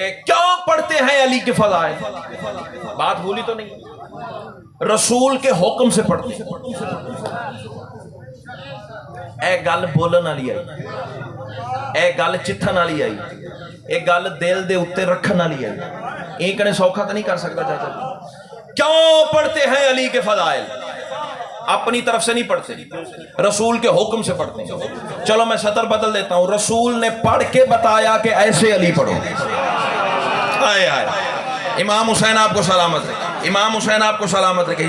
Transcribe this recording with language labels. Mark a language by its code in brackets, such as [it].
[ur] کیوں پڑھتے ہیں علی کے فضائل؟ بات بھولی تو نہیں, رسول کے حکم سے پڑھتے ہیں. [pa] اے گل بولن والی آئی, اے گل چتھن والی آئی, اے گل دل دے اوتے رکھن والی آئی. [ur] ایک نے سوکھا تو نہیں کر سکتا چاچا. کیوں پڑھتے ہیں علی کے فضائل؟ اپنی طرف سے نہیں پڑھتے, رسول کے حکم سے پڑھتے ہیں. چلو میں سطر بدل دیتا ہوں. رسول نے پڑھ کے بتایا کہ ایسے علی پڑھو. آئے آئے. امام حسین آپ کو سلامت رکھے. امام حسین آپ کو سلامت رکھے.